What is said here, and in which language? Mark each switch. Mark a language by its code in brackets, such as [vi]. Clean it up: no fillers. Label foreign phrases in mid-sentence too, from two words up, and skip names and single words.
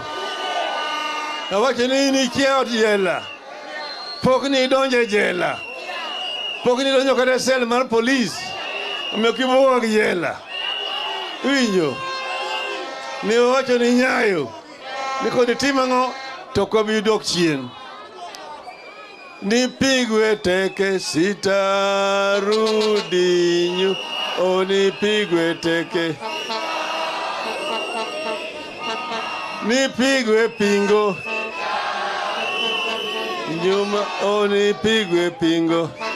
[luo] Awacho ni ikia ot jela. Pok ni donje jela. Pok ni donjo kata sel mar polis. Omiyo kibuog jela. Winjo. Ni wacho ni nyayo. Ni kodi timang'o to kobi dok chien. [sw] Nipigwe teke sitarudi nyu. Nipigwe teke. Nipigwe pingo. Nyuma nipigwe pingo.